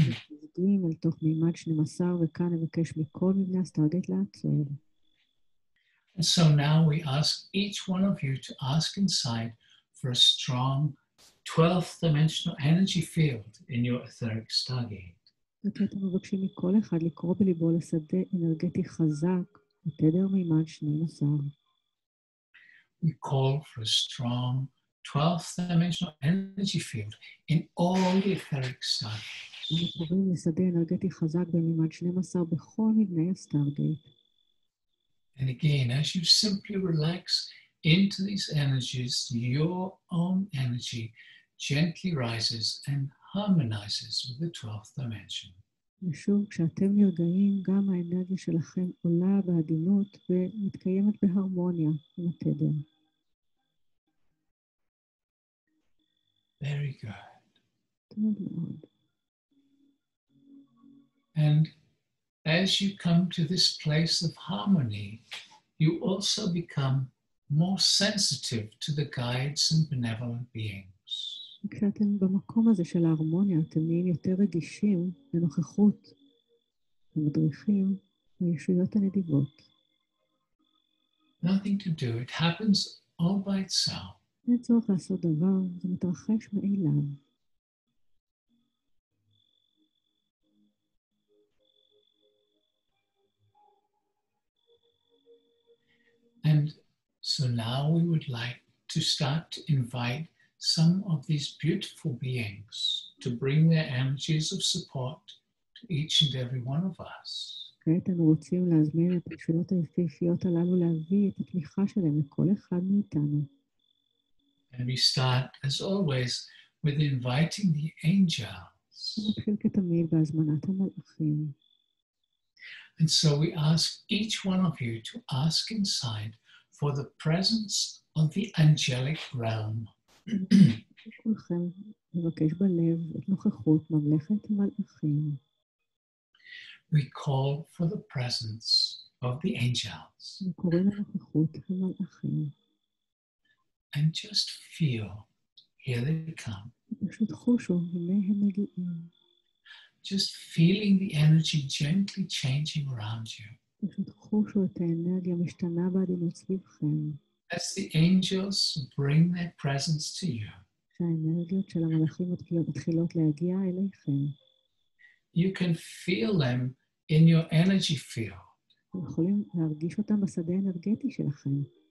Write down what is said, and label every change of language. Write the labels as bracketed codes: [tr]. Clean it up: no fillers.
[he] מגיעים אל תוך מימד 12, וכאן נבקש מכל מבני הסטרגייט לעצור. [en] And so now we ask each one of you to ask inside for a strong 12th dimensional energy field in your etheric stargate. [he] וכעת אנו מבקשים מכל אחד לקרוא בליבו לשדה אנרגטי חזק בתדר מימד 12. [en] We call for a strong 12th dimensional energy field in all the etheric stargates. [he] אנו קוראים לשדה אנרגטי חזק במימד 12 בכל מבני הסטרגייט. [en] And again, as you simply relax into these energies, your own energy gently rises and harmonizes with the 12th dimension. [he] ושוב, כשאתם נרגעים, גם האנרגיה שלכם עולה בעדינות ומתקיימת בהרמוניה עם התדר. [en] Very good. [he] טוב מאוד. [en] And as you come to this place of harmony, you also become more sensitive to the guides and benevolent beings. [he] כשאתם במקום הזה של ההרמוניה, אתם נהיים יותר רגישים לנוכחות המדריכים והישויות הנדיבות. [en] Nothing to do, it happens all by itself. [he] אין צורך לעשות דבר, זה מתרחש מאליו. [en] And so now we would like to start to invite some of these beautiful beings to bring their energies of support to each and every one of us. [he] כעת אנו רוצים להזמין את הישויות היפהפיות הללו להביא את התמיכה שלהם לכל אחד מאיתנו. [en] And we start, as always, with inviting the angels. [he] נתחיל כתמיד בהזמנת המלאכים. [en] And so we ask each one of you to ask inside for the presence of the angelic realm. [he] כולכם לבקש בלב את נוכחות ממלכת המלאכים. [en] We call for the presence of the angels. [he] וקוראים לנוכחות המלאכים. [en] And just feel, here they come. [he] פשוט חושו, הנה הם מגיעים. [en] Just feeling the energy gently changing around you. [he] פשוט חושו את האנרגיה משתנה בעדינות סביבכם. [en] As the angels bring their presence to you, [he] שהאנרגיות של המלאכים מתחילות להגיע אליכם. [en] you can feel them in your energy field. [he] אתם יכולים להרגיש אותם בשדה האנרגטי שלכם.